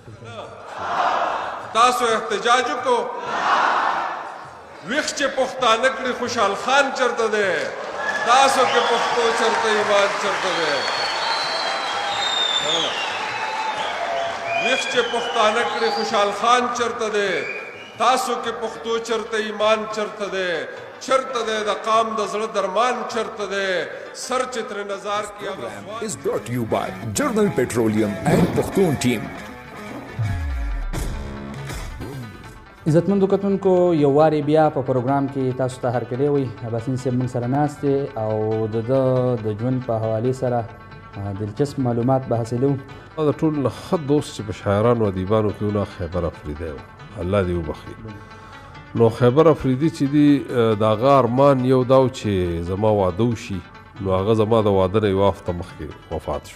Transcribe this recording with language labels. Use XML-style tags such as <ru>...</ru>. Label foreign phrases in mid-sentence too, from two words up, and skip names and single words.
<ps>تاسو احتجاج وکړو ویښ چې پښتانه کړي خوشحال خان چېرته دی تاسو کې پښتو چرته ایمان چرته دی ویښ چې پښتانه کړي خوشحال خان چرته دی تاسو کې پښتو چرته ایمان چرته دی چرته دی د قام د زړه درمان چرته دی سر چې ترې نظار کې</ps> <en>is brought to you by Journal Petroleum and Pakhtun team.</en> <ps>عزتمندو کتونکو یو واري بیا په پروګرام کې تاسو ته هرکلی وي اباسین صاحب موږ سره ناست دی او د ژوند په حوالې سره دلچسپ معلومات به حاصلوو د ټولو نه ښه دوست چې په شاعرانو او ادیبانو کې ونه خیبر افریدی و الله دې وبخي نو خیبر افریدي چې دی د هغه ارمان یو دا و چې زما واده وشي نو هغه زما د واده نه یوه هفته مخکې وفات</ps>